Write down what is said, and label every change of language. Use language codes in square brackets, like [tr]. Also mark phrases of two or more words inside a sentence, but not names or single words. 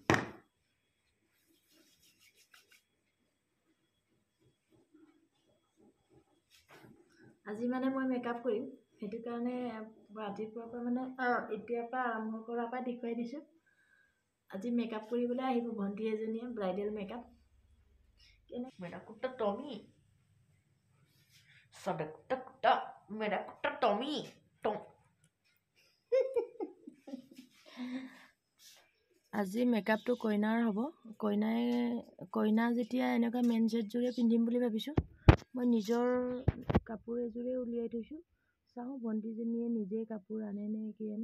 [as] আজি মানে মই মেকআপ কৰিম, সেইটো কাৰণে ৰাতিপুৱাৰ পৰা মানে এতিয়াৰ পৰা আৰম্ভ কৰাৰ পৰা দেখুৱাই দিছোঁ। আজি মেকআপ কৰিবলৈ আহিব ভণ্টি এজনীয়ে, [en] bridal makeup. [hi] मेरा कुत्ता टॉमी साडा कुत्ता मेरा कुत्ता टॉमी टॉम [as] আজি মেকআপটো কইনাৰ হ'ব। কইনা যেতিয়া এনেকুৱা মেইন ছেটযোৰে পিন্ধিম বুলি ভাবিছোঁ। মই নিজৰ কাপোৰ এযোৰে উলিয়াই থৈছোঁ। চাওঁ ভণ্টিজনীয়ে নিজে কাপোৰ আনে নে কি আনে।